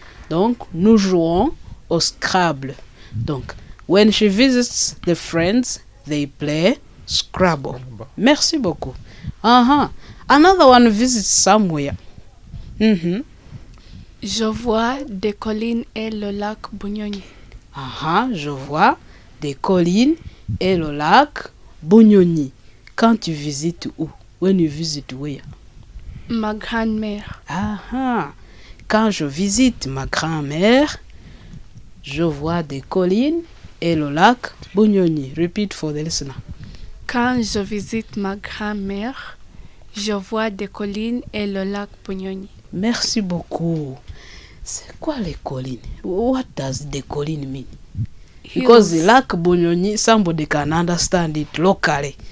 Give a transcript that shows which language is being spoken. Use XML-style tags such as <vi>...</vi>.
<fr>Donc, nous jouons au Scrabble.</fr> <en>Donc, when she visits the friends, they play Scrabble.</en> <fr>Merci beaucoup.</fr> <en>Another one visits somewhere.</en> <fr>Je vois des collines et le lac Bunyonyi. Je vois des collines et le lac Bunyonyi. Quand tu visites où?</fr> <en>When you visit where?</en> <fr>Ma grand-mère. Quand je visite ma grand-mère, je vois des collines et le lac Bunyonyi.</fr> <en>Repeat for the listener.</en> <fr>Quand je visite ma grand-mère, je vois des collines et le lac Bunyonyi. Merci beaucoup. C'est quoi les collines?</fr> <en>What does the colline mean? Because the lac Bunyonyi, somebody can understand it locally.</en>